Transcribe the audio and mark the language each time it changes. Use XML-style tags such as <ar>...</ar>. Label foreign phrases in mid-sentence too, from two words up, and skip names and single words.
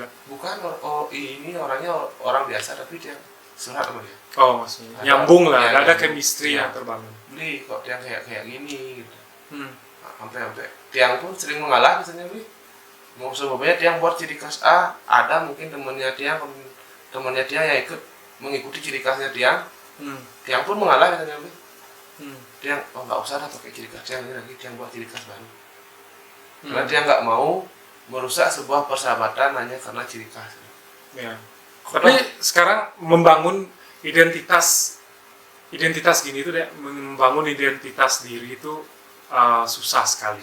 <id>Bukan, ini orangnya orang biasa tapi dia surat sama dia. Oh, maksudnya nyambung lah, ada chemistry yang terbangun. Beli kok dia kayak gini gitu. Sampai Tiang pun sering mengalah misalnya beli. Mau sebabnya Tiang buat ciri khas A, ada mungkin temannya Tiang yang ikut mengikuti ciri khasnya Tiang. Tiang pun mengalah misalnya beli. Tiang nggak usah lah pakai ciri khas Tiang ini lagi, Tiang buat ciri khas baru. Karena Tiang nggak mau merusak sebuah persahabatan hanya karena ciri khas. Ya. Tapi sekarang membangun identitas identitas gini itu deh, membangun identitas diri itu susah sekali.</id>